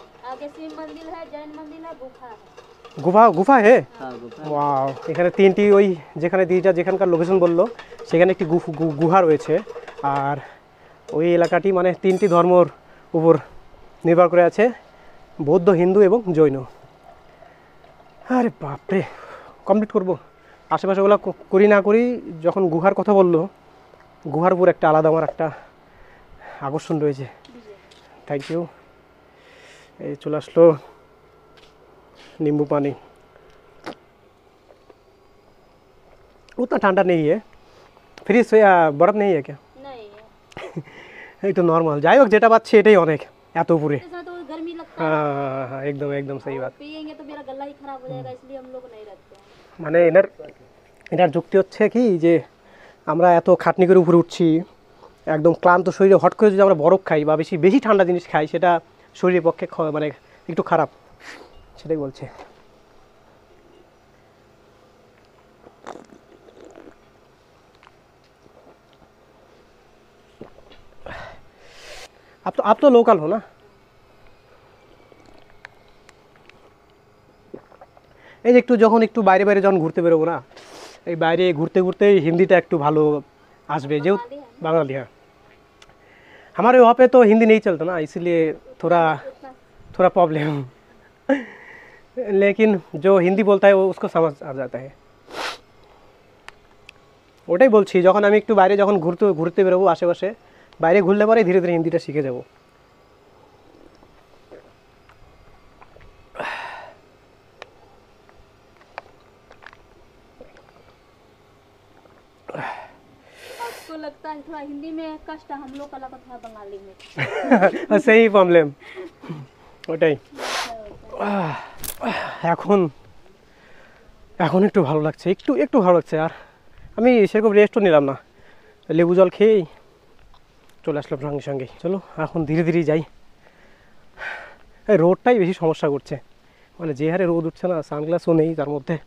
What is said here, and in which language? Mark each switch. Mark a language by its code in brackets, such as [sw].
[hi] आगे शिव मंदिर है, जैन मंदिर है, गुफा है। গুফা গুফা হে हाँ गुफा। [bn] ওয়াও, এখানে তিনটি ওই যেখানে দিদিটা যেখানকার লোকেশন বললো সেখানে একটি গুহা রয়েছে। আর ওই এলাকাটি মানে তিনটি ধর্মর উপর নির্ভর করে আছে, বৌদ্ধ, হিন্দু এবং জৈন। আরে বাপরে, কমপ্লিট করবো। আশেপাশে ওগুলো করি না করি, যখন গুহার কথা বললো, গুহার উপর একটা আলাদা আমার একটা আকর্ষণ রয়েছে। Thank you. এই চলে আসলো नींबू पानी। [hi] उतना ठंडा नहीं है, फ्रिज से बर्फ नहीं है क्या? नहीं है, [bn] এই তো নর্মাল। যাই হোক, যেটা পাচ্ছি এটাই অনেক, এত উপরে। [hi] इसके साथ वो गर्मी लगता है, हाँ एकदम एकदम सही बात। पियेंगे तो मेरा गला ही खराब हो जाएगा, इसलिए हम लोग नहीं रखते हैं। [bn] মানে এটার যুক্তি হচ্ছে কি যে আমরা এত খাটনি করে উপরে উঠছি, একদম ক্লান্ত শরীরে হট করে যদি আমরা বরফ খাই বা বেশি বেশি ঠান্ডা জিনিস খাই, সেটা শরীরের পক্ষে মানে একটু খারাপ, সেটাই বলছে। [hi] आप तो लोकल हो ना? [bn] এই যে একটু যখন একটু বাইরে বাইরে যখন ঘুরতে বেরোবো না, এই বাইরে ঘুরতে ঘুরতে হিন্দিটা একটু ভালো আসবে, যেহেতु [hi] बांग्लाली है। हमारे वहाँ पे तो हिंदी नहीं चलता ना, इसलिए थोड़ा थोड़ा प्रॉब्लम। लेकिन जो हिंदी बोलता है वो उसको समझ आ जाता है। [bn] ওটাই বলছি, যখন আমি একটু বাইরে যখন ঘুরতে বেরোবো আশেপাশে, বাইরে ঘুরলে পরে ধীরে ধীরে হিন্দিটা শিখে যাব। [hi] आपको लगता है थोड़ा हिंदी में कष्ट, हम लोग का लगता है बंगाली में। [bn] সেই প্রবলেম, ওটাই। এখন এখন একটু ভালো লাগছে, একটু একটু ভালো লাগছে। আর আমি সেরকম রেস্টও নিলাম না, লেবু জল খেয়েই চলে আসলাম সঙ্গে সঙ্গে। চলো এখন ধীরে ধীরে যাই। এই রোদটাই বেশি সমস্যা করছে, মানে যে হারে রোদ উঠছে না, সানগ্লাসও নেই তার মধ্যে।